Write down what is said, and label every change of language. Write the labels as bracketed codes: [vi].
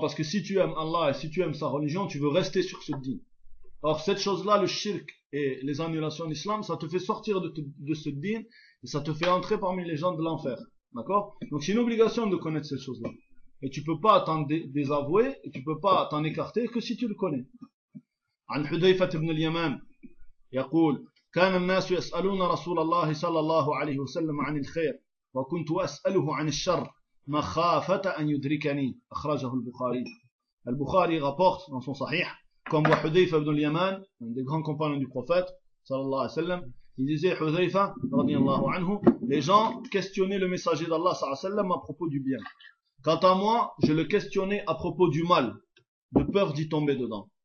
[fr] Parce que si tu aimes Allah et si tu aimes sa religion, tu veux rester sur ce din. Or, cette chose-là, le shirk et les annulations d'islam, ça te fait sortir de ce din et ça te fait entrer parmi les gens de l'enfer. D'accord? Donc, c'est une obligation de connaître cette chose-là. Et tu peux pas t'en désavouer et tu peux pas t'en écarter que si tu le connais. [ar] An Hudayfat ibn al-Yamam, yaqul, كان الناس يسألون رسول الله صلى الله عليه وسلم عن الخير وكنت أسأله عن الشر مخافة أن يدركني. أخرجه البخاري. [fr] البخاري rapporte dans son sahih. Comme Hudhayfa ibn al-Yaman, un des grands compagnons du prophète, sallallahu alayhi wa sallam, il disait, Hudhayfa, radiyallahu anhu, les gens questionnaient le messager d'Allah, sallallahu alayhi wa sallam, à propos du bien. Quant à moi, je le questionnais à propos du mal, de peur d'y tomber dedans.